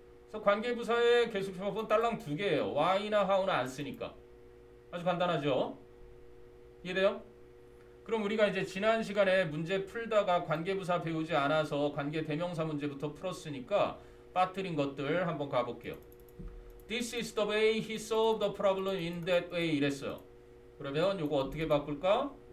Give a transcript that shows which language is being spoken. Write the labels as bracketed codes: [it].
[ko] 그래서 관계부사의 계속적용법은 딸랑 2개예요. why나 how는 안 쓰니까. 아주 간단하죠? 이해돼요? 그럼 우리가 이제 지난 시간에 문제 풀다가 관계부사 배우지 않아서 관계대명사 문제부터 풀었으니까 빠뜨린 것들 한번 가볼게요. [en] This is the way he solved the problem in that way [ko] 이랬어요. 그러면 요거 어떻게 바꿀까?